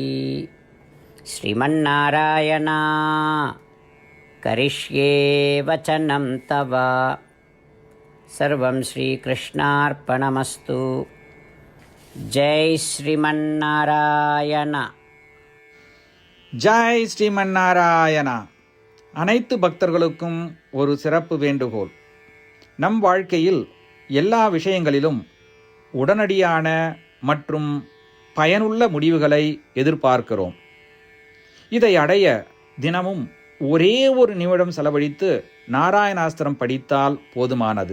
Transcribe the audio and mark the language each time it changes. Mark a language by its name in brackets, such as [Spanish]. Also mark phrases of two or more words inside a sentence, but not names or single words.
[Sanskrit] श्रीमन्नारायणा, करिष्ये वचनं तव. सर्वं श्रीकृष्णार्पणमस्तु. जय श्रीमन्नारायण. [Tamil] ஜெய் ஸ்ரீமன் நாராயணா. அனைத்து பக்தர்களுக்கும் ஒரு சிறப்பு வேண்டுகோள். நம் வாழ்க்கையில் எல்லா விஷயங்களிலும் உடனடியான மற்றும் பயனுள்ள முடிவுகளை எதிர்பார்க்கிறோம். இதை அடைய தினமும் ஒரே ஒரு நிமிடம் செலவழித்து நாராயணாஸ்திரம் படித்தால் போதுமானது.